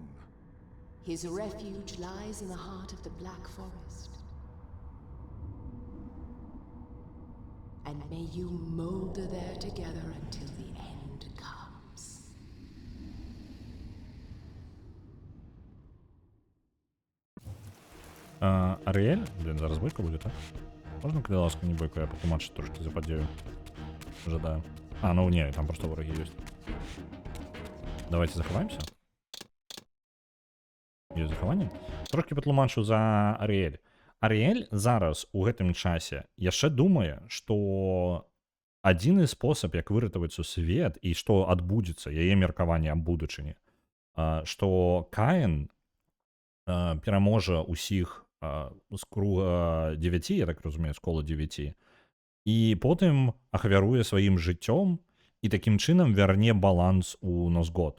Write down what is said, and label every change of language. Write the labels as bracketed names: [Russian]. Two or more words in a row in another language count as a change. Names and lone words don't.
[English] His refuge lies in the heart of the Black Forest. And may you molder there together until the end comes. [Ukrainian] Аріель? Блін, зараз бойка буде, так? Можна, коли ласка, не бойку, я потлумачу трошки за подію. [Russian] Ожидаю. [Ukrainian] А, ну ні, там просто вороги є. Давайте заховаємося. Є заховання. Трошки потлумачу за Аріель. [Belarusian] Аріель зараз у гэтым часе яшчэ думае, што адзіны спосаб, як выратаваць сусвет і што адбудзецца, яе меркаванне аб будучыні, што Каін пераможа ўсіх з круга 9, я так разумею, з кола 9, і потым ахвяруе сваім жыццём і такім чынам вярне баланс у Носгод.